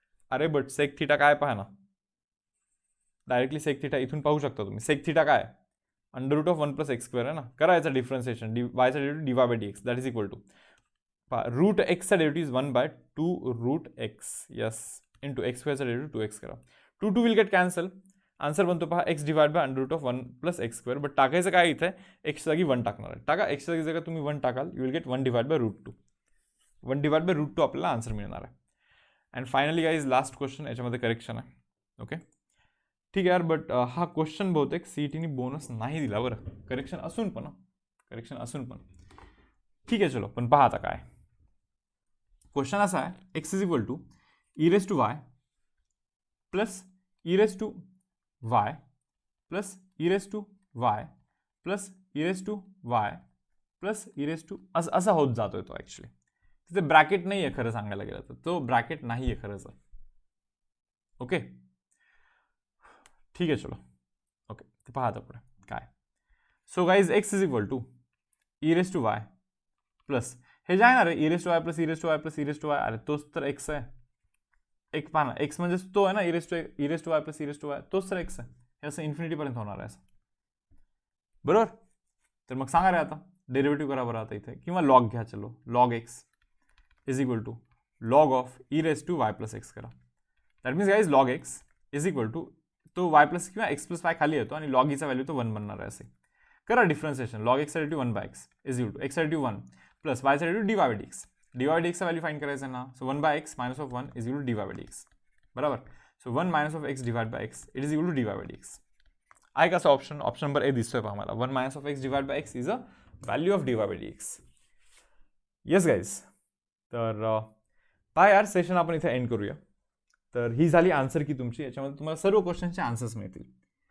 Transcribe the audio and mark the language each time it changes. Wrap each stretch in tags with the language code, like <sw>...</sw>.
<mr>अरे but sec theta काय पहा ना. डायरेक्टली सेक थीटा इथून पाहू शकता तुम्ही. सेक थीटा काय under route of 1 plus x square आहे ना. करायचं differentiation.</mr> <en>वायचा derivative d y by d x that is equal to root एक्सचा derivative is 1 by 2 root x. Yes. Into x स्क्वेअरचा derivative 2x करा. 2 will get cancel. Answer बनतो पहा x divide by under root of 1 plus x square.</en> <mr>But टाकायचं काय इथे x जागी 1 टाकणार आहे. टाका एक्सच्या जागी जर तुम्ही 1 टाकाल</mr> <en>You will get 1 divide by root 2.</en> <mr>1 divide by root 2 आपल्याला आन्सर मिळणार आहे.</mr> <en>And finally guys last question.</en> <mr>याच्यामध्ये करेक्शन आहे. ओके ठीक आहे यार. बट हा क्वेश्चन बहुतेक सीईटीने बोनस नाही दिला बरं. करेक्शन असून पण ठीक आहे चलो. पण पहा आता काय क्वेश्चन असा आहे.</mr> <en>X is equal to e raise to y plus e raise to y plus e raise to y plus e raise to y plus e raise to असा होत जातोय तो.</en> <mr>ॲक्च्युली तिथे ब्रॅकेट नाही आहे खरं सांगायला गेलं तर. तो ब्रॅकेट नाही आहे खरंच. ओके ठीक आहे चलो. ओके तर पहा आता पुढे काय.</mr> <en>so guys x is equal to e raise to y plus</en> <mr>हे जे आहे ना रे</mr> <en>E raise to y plus e raise to y plus e raise to y.</en> <mr>अरे तोच तर एक्स आहे. एक पहा ना एक्स म्हणजे तो आहे ना E raise to Y plus E raise to Y. तोच तर एक्स आहे. हे असं इन्फिनिटीपर्यंत होणार आहे असं. बरोबर. तर मग सांगा रे आता डेरिव्हेटिव्ह करा बरं आता इथे. किंवा लॉग घ्या.</mr> <en>चलो log x is equal to log of e raise to y plus x करा. That means guys log x is equal to</en> <mr>तो वाय प्लस किंवा एक्स प्लस वाय खाली येतो आणि लॉग ईचा व्हॅल्यू तो 1 बनणार आहे.</mr> <en>असे करा differentiation. Log x derivative 1 by x is equal to x derivative 1 plus वायचा derivative d y by d x.</en> <mr>D Y D एक्सचा व्हॅल्यू फाइंड करायचं ना.</mr> <en>So 1 by x minus of 1 is equal to d y by d x. बरोबर. So 1 minus of x divide by x it is equal to d y by d x.</en> <mr>आहे कसा option.</mr> <en>option number A</en> <mr>दिसतोय पहा मला.</mr> <en>1 minus of x divide by x is a value of d y by d x. Yes guys.</en> <mr>तर पहा यार session आपण इथे एंड करूया. तर ही झाली आन्सर की तुमची. याच्यामध्ये तुम्हाला सर्व क्वेश्चनचे आन्सर्स मिळतील.</mr>